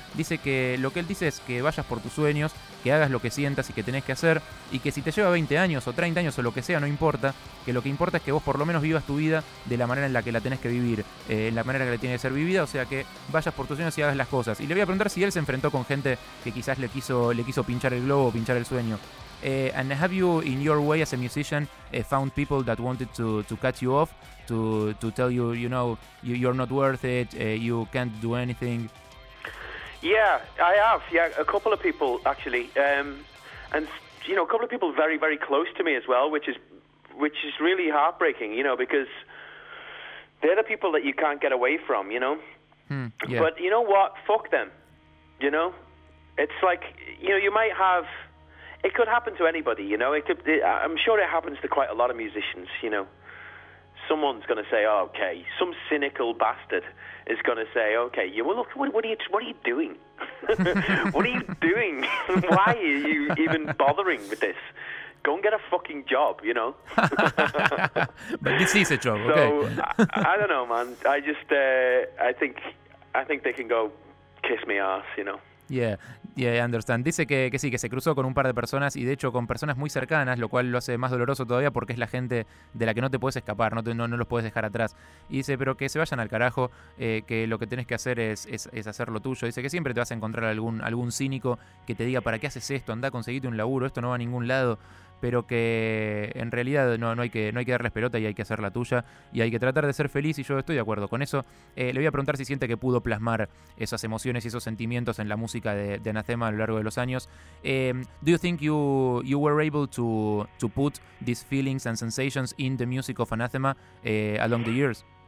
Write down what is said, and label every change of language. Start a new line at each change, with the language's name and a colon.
Spanish: Dice que lo que él dice es que vayas por tus sueños, que hagas lo que sientas y que tenés que hacer, y que si te lleva 20 años o 30 años o lo que sea, no importa, que lo que importa es que vos por lo menos vivas tu vida de la manera en la que la tenés que vivir, en la manera en la que tiene que ser vivida, o sea que vayas por tus sueños y hagas las cosas. Y le voy a preguntar si él se enfrentó con gente que quizás le quiso pinchar el globo o pinchar el sueño.
English: And have you, in your way as a musician, found people that wanted to cut you off, to tell you, you know, you're not worth it, you can't do anything? Yeah, I have. Yeah, a couple of people actually, and you know, a couple of people very, very close to me as well, which is really heartbreaking, you know, because they're the people that you can't get away from, you know. Yeah. But you know what? Fuck them. You know, it's like, you know, you might have. It could happen to anybody, you know. I'm sure it happens to quite a lot of musicians, you know. Someone's going to say, oh, okay, some cynical bastard is going to say, okay, you, well, look, what are you doing? What are you doing? Why are you even bothering with this? Go and get a fucking job, you know? But this is a job, so, okay. I don't know, man. I just, I think they can go kiss me ass, you know? Yeah, I understand.
Spanish: Dice que sí, que se cruzó con un par de personas y de hecho con personas muy cercanas, lo cual lo hace más doloroso todavía porque es la gente de la que no te puedes escapar, no los puedes dejar atrás. Y dice, pero que se vayan al carajo, que lo que tenés que hacer es hacer lo tuyo. Dice que siempre te vas a encontrar algún cínico que te diga, ¿para qué haces esto? Anda, conseguite un laburo, esto no va a ningún lado. Pero que en realidad no hay que darles pelota y hay que hacer la tuya y hay que tratar de ser feliz, y yo estoy de acuerdo con eso. Le voy a preguntar si siente que pudo plasmar esas emociones y esos sentimientos en la música de Anathema a lo largo de los años.
English: Do you think you were able to put these feelings and sensations in the music of Anathema along the years?